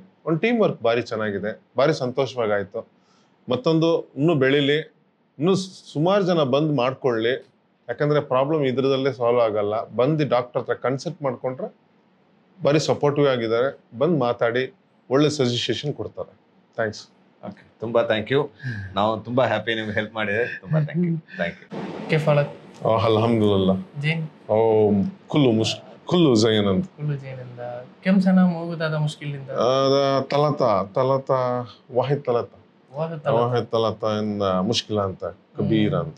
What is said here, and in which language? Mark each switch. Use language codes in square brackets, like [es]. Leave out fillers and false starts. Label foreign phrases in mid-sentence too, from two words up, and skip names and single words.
[kn] ಒಂದು [en] team work [kn] ಭಾರಿ ಚೆನ್ನಾಗಿದೆ, ಭಾರಿ ಸಂತೋಷವಾಗಾಯಿತು. ಮತ್ತೊಂದು ಇನ್ನೂ ಬೆಳೀಲಿ, ಇನ್ನೂ ಸುಮಾರು ಜನ ಬಂದು ಮಾಡ್ಕೊಳ್ಳಿ. ಯಾಕಂದರೆ ಪ್ರಾಬ್ಲಮ್ ಇದ್ರದಲ್ಲೇ ಸಾಲ್ವ್ ಆಗಲ್ಲ. ಬಂದು ಡಾಕ್ಟರ್ ಹತ್ರ ಕನ್ಸಲ್ಟ್ ಮಾಡಿಕೊಂಡ್ರೆ ಭಾರಿ ಸಪೋರ್ಟಿವ್ ಆಗಿದ್ದಾರೆ. ಬಂದು ಮಾತಾಡಿ ಒಳ್ಳೆ ಸಜೆಷನ್ ಕೊಡ್ತಾರೆ. ಥ್ಯಾಂಕ್ಸ್. ಓಕೆ, ತುಂಬ [en] thank you. [kn] ನಾವು ತುಂಬ ಹ್ಯಾಪಿ ನಿಮ್ಗೆ ಹೆಲ್ಪ್ ಮಾಡಿದೆ. ತುಂಬ [en] thank you. [ar] كيف حالك؟ الحمد زين؟ كله زين انت. كله زين. انت كم سنة موجود هذا مشكلة انت؟ هذا ثلاثة واحد ثلاثة إن مشكلة انت كبيرة انت.